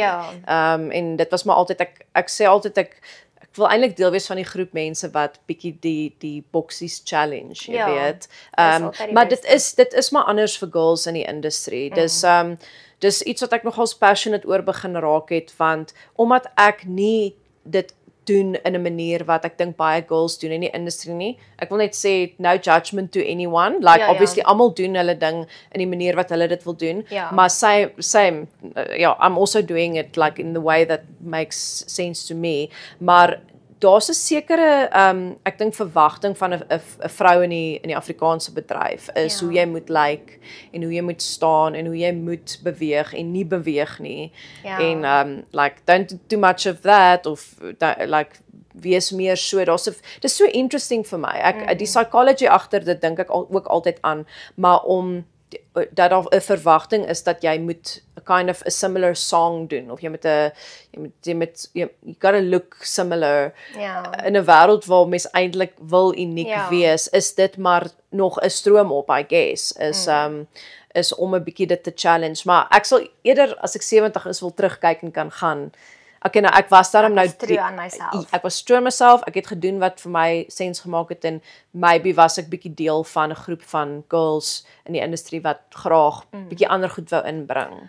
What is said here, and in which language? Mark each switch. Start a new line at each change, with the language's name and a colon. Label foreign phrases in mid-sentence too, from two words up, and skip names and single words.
Afrikaans: En dit was maar altyd ek sê altyd ek wil eintlik deel wees van die groep mense wat bietjie die boksies challenge, jy weet. Maar dit is maar anders vir girls in die industrie. Dis iets wat ek nogals passionate oor begin raak het want omdat ek nie dit doen in 'n manier wat ek dink baie girls doen in die industrie nie. Ek wil net sê
English: no judgment to anyone. Like obviously
Afrikaans: almal doen hulle ding in die manier wat hulle dit wil doen.
English: Maar same I'm also doing it like in the way that makes sense to me.
Afrikaans: Maar daar's 'n sekere ek dink verwagting van 'n vrou in die Afrikaanse bedryf is hoe jy moet lyk en hoe jy moet staan en hoe jy moet beweeg en nie beweeg nie.
English: En like don't do too much of that of like
Afrikaans: wees meer so. Dis so interesting vir my. Die psychology agter dit dink ek ook altyd aan, maar om dat daar 'n verwagting is dat jy moet
English: kind of a similar song
Afrikaans: doen of jy moet
English: you gotta look similar.
Afrikaans: In 'n wêreld waar mens eintlik wil uniek wees, is dit maar nog 'n stroom op,
English: I guess.
Afrikaans: Is om 'n bietjie dit te challenge, maar ek sal eerder as ek 70 is wil terugkyk en kan gaan. Okay, nou ek was daarom nou ek was true aan myself. Ek het gedoen wat vir my sens gemaak het en maybe was ek bietjie deel van 'n groep van girls in die industrie wat graag bietjie ander goed wou inbring.